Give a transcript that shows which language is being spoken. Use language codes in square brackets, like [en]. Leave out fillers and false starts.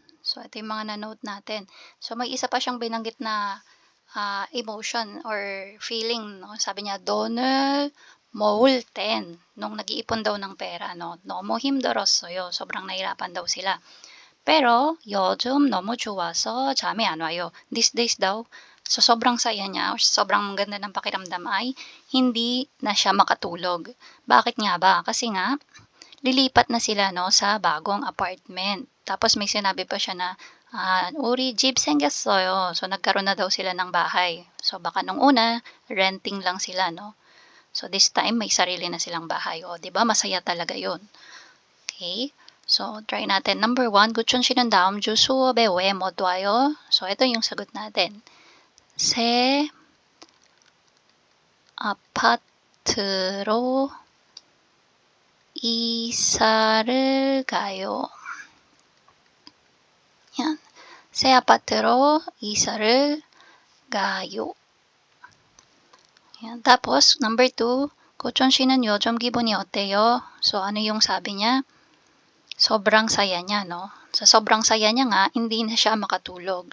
[tl] So, ito yung mga na-note natin. So, may isa pa siyang binanggit na emotion or feeling, no? Sabi niya, [ko] 돈을 모을 땐, [tl] nung nag-iipon daw ng pera, no? [ko] 너무 힘들었어요. [tl] Sobrang nahirapan daw sila. [ko] Pero, 요즘 너무 좋아서 잠이 안 와요. [tl] These days daw, so sobrang saya niya, or sobrang ganda ng pakiramdam ay hindi na siya makatulog. Bakit nga ba? Kasi nga, lilipat na sila, no, sa bagong apartment. Tapos may sinabi pa siya na, [ko] "우리 집 생겼어요." [tl] So nagkaroon na daw sila ng bahay. So baka nung una, renting lang sila, no. So this time may sarili na silang bahay. O, 'di ba masaya talaga 'yon. Okay? So try natin. [en] Number 1, [ko] 고춘 씨는 다음 주 수업에 왜 못 와요? [tl] So ito yung sagot natin. [ko] 새 아파트로 이사를 가요. [tl] yan. [ko] 새 아파트로 이사를 가요. [tl] Yan. Tapos, number 2, [ko] 고천 씨는 요즘 기분이 어때요? [tl] So, ano yung sabi niya? Sobrang saya niya, no? Sa sobrang saya niya nga, hindi na siya makatulog.